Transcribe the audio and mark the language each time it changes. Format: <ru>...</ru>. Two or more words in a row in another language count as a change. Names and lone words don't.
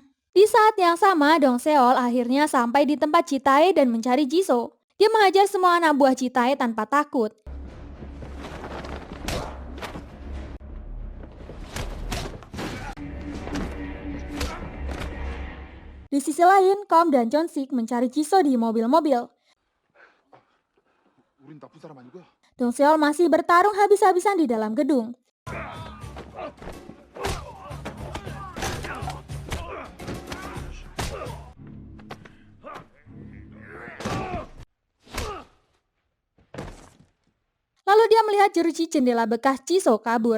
<id>Di saat yang sama, Dong Seol akhirnya sampai di tempat Ji-tae dan mencari Jisoo. Dia menghajar semua anak buah Ji-tae tanpa takut. Di sisi lain, Kom dan Chun Sik mencari Jisoo di mobil-mobil.</id> <ko>우린 나쁜 사람 아니고요.</ko> <id>Dong Seol masih bertarung habis-habisan di dalam gedung. Lalu dia melihat jeruji jendela bekas Jisoo kabur.</id>